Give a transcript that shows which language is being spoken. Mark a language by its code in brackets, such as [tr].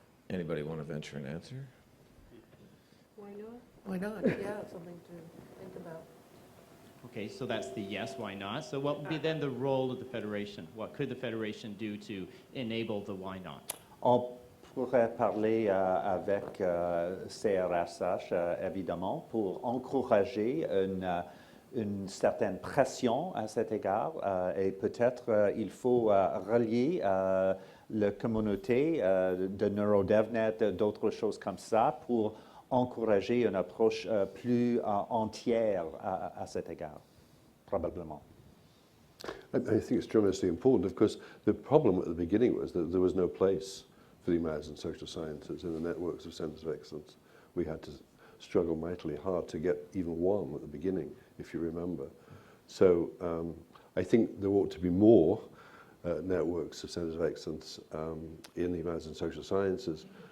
[en] Anybody want to venture an answer? Why not? Yeah, something to think about. Okay, so that's the yes, why not? So what would be then the role of the Federation? What could the Federation do to enable the why not? [fr] On pourrait parler avec CRSH, évidemment, pour encourager une certaine pression à cet égard. Et peut-être il faut relier la communauté de NeuroDevNet, d'autres choses comme ça, pour encourager une approche plus entière à cet égard, probablement. [en] I think it's tremendously important. Of course, the problem at the beginning was that there was no place for the humanities and social sciences in the networks of centres of excellence. We had to struggle mightily hard to get even one at the beginning, if you remember. So I think there ought to be more networks of centres of excellence in the humanities and social sciences.